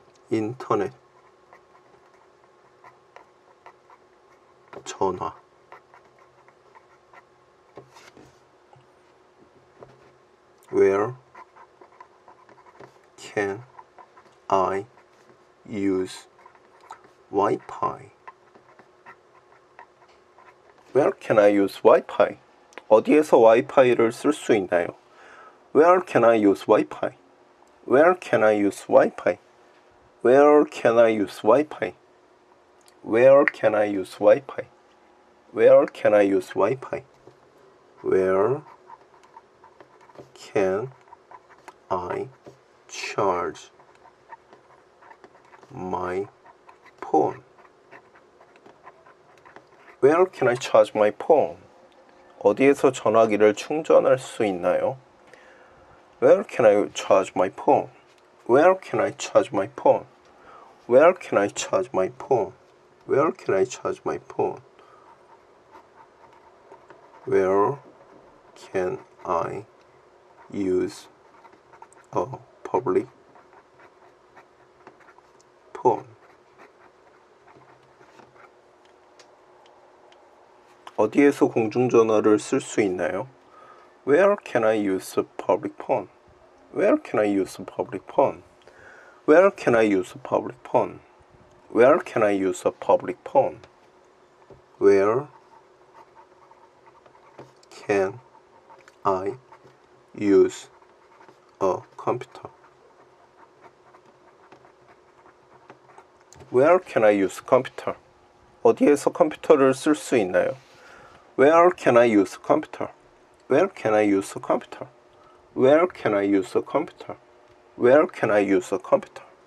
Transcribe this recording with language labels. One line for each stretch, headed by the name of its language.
Korean: 인터넷, 전화,
English: Where can I use Wi-Fi? Where can I use Wi-Fi?
Korean: 어디에서 와이파이를 쓸 수 있나요?
English: Where can I use Wi-Fi? Where can I use Wi-Fi? Where can I use Wi-Fi? Where can I use Wi-Fi? Where can I use Wi-Fi? Where can I charge my phone? Where can I charge my phone?
Korean: 어디에서 전화기를 충전할 수 있나요?
English: Where can I charge my phone? Where can I charge my phone? Where can I charge my phone? Where can I charge my phone? Where can I use a public phone?
Korean: 어디에서 공중전화를 쓸 수 있나요?
English: Where can I use a public phone? Where can I use a public phone? Where can I use a public phone? Where can I use a public phone? Where can I use a computer? Where can I use a computer?
Korean: 어디에서 컴퓨터를 쓸 수 있나요?
English: Where can I use a computer? Where can I use a computer? Where can I use a computer? Where can I use a computer?